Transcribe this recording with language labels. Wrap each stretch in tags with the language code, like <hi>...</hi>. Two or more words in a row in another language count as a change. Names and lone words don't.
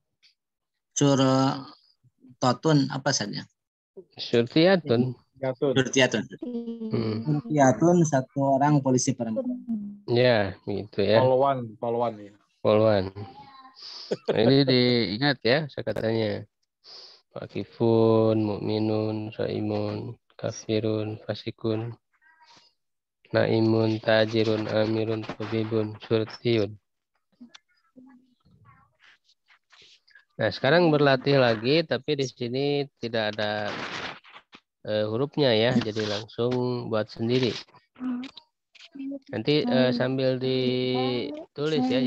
<id>Suratotun, apa saja? Surtiyatun. Surtiyatun. Surtiyatun, satu orang polisi perempuan. Ya, gitu ya. Polwan ya. Polwan. Nah, ini diingat ya katanya.</id> <ar>واقف، مؤمن، صائم، كافر، فاسق، نائم، تاجر، أمير، طبيب، شرطي.</ar> <id>Nah, sekarang berlatih lagi, tapi di sini tidak ada hurufnya ya, jadi langsung buat sendiri. Nanti sambil ditulis ya.</id>